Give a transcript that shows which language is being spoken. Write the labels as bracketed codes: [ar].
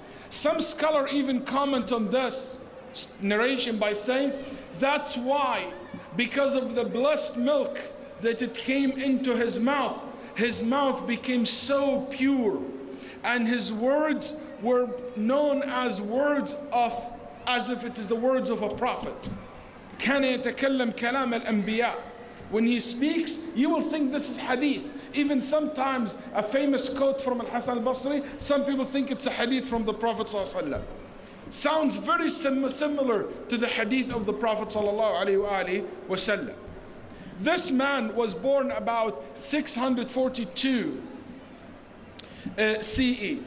[en] Some scholar even comment on this narration by saying that's why, because of the blessed milk that it came into his mouth became so pure and his words were known as as if it is the words of a prophet. [ar] كان يتكلم كلام الأنبياء. [en] When he speaks, you will think this is hadith. Even sometimes a famous quote from Hasan al Basri, some people think it's a hadith from the Prophet ﷺ. Sounds very similar to the hadith of the Prophet ﷺ. This man was born about 642 CE.